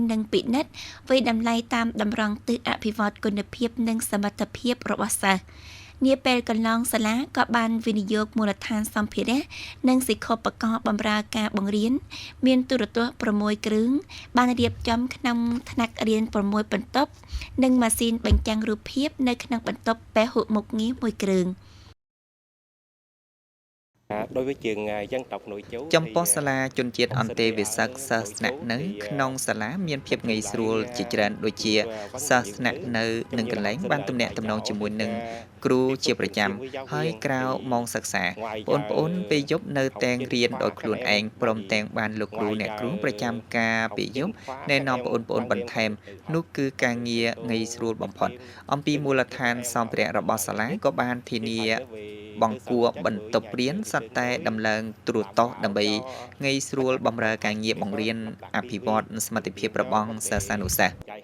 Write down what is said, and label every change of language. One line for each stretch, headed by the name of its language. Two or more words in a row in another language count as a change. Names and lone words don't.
Khmer: និងពិនិត្យវិតម្លៃតាមតម្រង់ទិសអភិវឌ្ឍគុណភាពនិងសមត្ថភាពរបស់សិស្សនាពេលកន្លងសាលាក៏បានវិនិយោគមូលដ្ឋានសម្ភារៈនិងសិក្ខាបកបម្រើការបង្រៀនមានទូរទស្សន៍6គ្រឿងបានរៀបចំក្នុងថ្នាក់រៀន6បន្ទប់និងម៉ាស៊ីនបញ្ចាំងរូបភាពនៅក្នុងបន្ទប់ពហុមុខងារ1គ្រឿង
Vietnamese: đối với trường dân tộc nội trú
Khmer: ចំពោះសាលាជនជាតិអន្តេវាសិកសិស្សស្នាក់នៅក្នុងសាលាមានភាពងាយស្រួលជាច្រើនដូចជាសិស្សស្នាក់នៅនឹងកន្លែងបានទំ នាក់ទំនងជាមួយនឹងគ្រូជាប្រចាំហើយក្រៅម៉ោងសិក្សាបងប្អូនពេលយប់នៅតែងរៀនដោយខ្លួនឯងព្រមទាំងបានលោកគ្រូអ្នកគ្រូប្រចាំការពេលយប់ណែនាំបងប្អូនបន្ថែមនោះគឺការងារងាយស្រួលបំផុតអំពីមូលដ្ឋានសម្ភារៈរបស់សាលាក៏បានធានាបង្គាប់បន្ទប់រៀនសត្វតែដំឡើងទូរទស្សន៍ដើម្បីងាយស្រួលបម្រើការងារបង្រៀនអភិវឌ្ឍសមត្ថភាពរបស់សិស្សានុសិស្ស